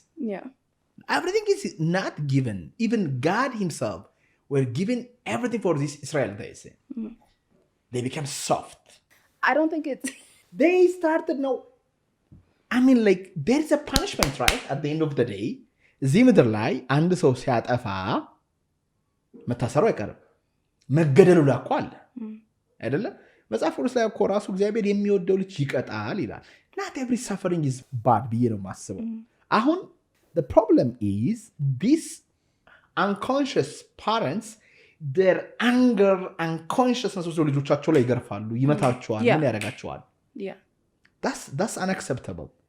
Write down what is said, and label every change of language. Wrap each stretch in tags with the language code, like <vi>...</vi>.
<en>Yeah. Everything is not given. Even God himself were given everything for this Israel, they say. They become soft. I don't think it's... They started now... like, there's a punishment, right? At the end of the day.</en> <am>እዚህ ምድር ላይ አንድ ሰው ሲያጠፋ መታሰሩ አይቀርም። መገደሉ ላኳ አለ አይደለ? መጽሐፍ ቅዱስ ላይ እኮ ራሱ እግዚአብሔር የሚወደው ልጅ ይቀጣል ይላል።</am> <en>not every suffering is bad</en> <am>ብዬ ነው የማስበው። አሁን</am> <en>the problem is these unconscious parents their anger unconsciousness</en> <am>ወስዶ ልጆቻቸው ላይ ይገርፋሉ፣ ይመታቸዋል፣ ምን ያደርጋቸዋል?</am> <en>Yeah. That's unacceptable.</en>